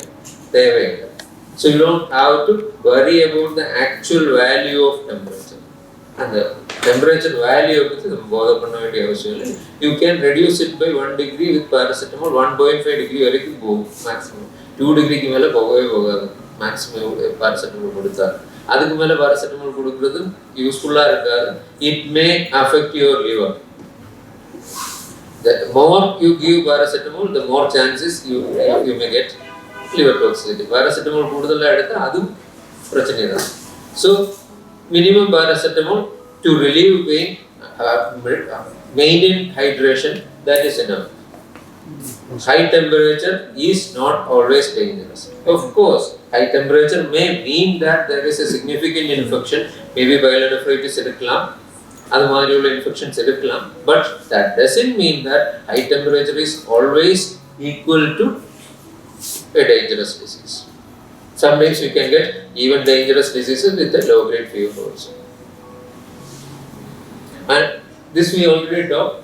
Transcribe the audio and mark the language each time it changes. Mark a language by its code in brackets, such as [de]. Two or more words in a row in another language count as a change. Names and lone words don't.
[en] So you don't have to worry about the actual value of temperature. And the temperature value of the you can reduce it by 1 degree with paracetamol. [ta] 1.5 டிகிரி வரைக்கும் [en] go maximum. [ta] 2 டிகிரி கு மேல போகவே [en] maximum paracetamol [ta] kodutha. அதுக்கு மேல பாராசிட்டமால் குடுக்கறது யூஸ்ஃபுல் ஆ இருக்காது. [en] It may affect your liver. The more you give paracetamol, the more chances you may get liver toxicity. [ta] பாராசிட்டமால் குடுத்தாலே எடுத்தா அது பிரச்சனை டா. [en] So minimum paracetamol to relieve pain, maintain hydration, that is enough. High temperature is not always dangerous. Of course, high temperature may mean that there is a significant infection, maybe [ta] பைலோநெஃப்ரைட்டிஸ் இருக்கலாம், அது மாறியுள்ள இன்ஃபெக்ஷன்ஸ் இருக்கலாம், [en] but that doesn't mean that high temperature is always equal to a dangerous disease. Sometimes we can get even dangerous diseases with a low grade fever also. And this we already talked.